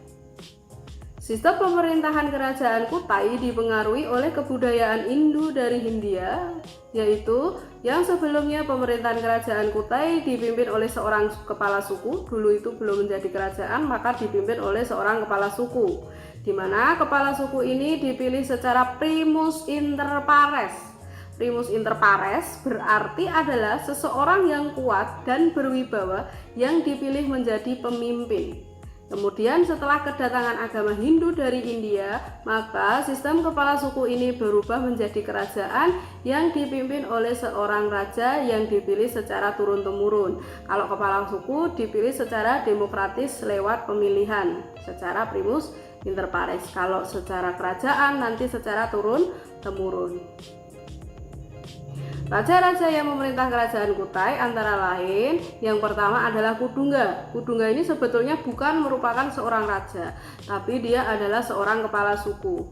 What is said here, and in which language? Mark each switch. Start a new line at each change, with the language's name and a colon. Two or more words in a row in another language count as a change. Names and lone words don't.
Indonesian: Sistem pemerintahan Kerajaan Kutai dipengaruhi oleh kebudayaan Hindu dari Hindia, yaitu yang sebelumnya pemerintahan Kerajaan Kutai dipimpin oleh seorang kepala suku. Dulu itu belum menjadi kerajaan, maka dipimpin oleh seorang kepala suku, di mana kepala suku ini dipilih secara
Latin: primus inter pares. Primus inter pares
Indonesian: berarti adalah seseorang yang kuat dan berwibawa yang dipilih menjadi pemimpin. Kemudian setelah kedatangan agama Hindu dari India, maka sistem kepala suku ini berubah menjadi kerajaan yang dipimpin oleh seorang raja yang dipilih secara turun-temurun. Kalau kepala suku dipilih secara demokratis lewat pemilihan, secara
Latin: primus inter pares.
Indonesian: Kalau secara kerajaan nanti secara turun-temurun. Raja-raja yang memerintah Kerajaan Kutai antara lain yang pertama adalah Kudungga. Kudungga ini sebetulnya bukan merupakan seorang raja, tapi dia adalah seorang kepala suku.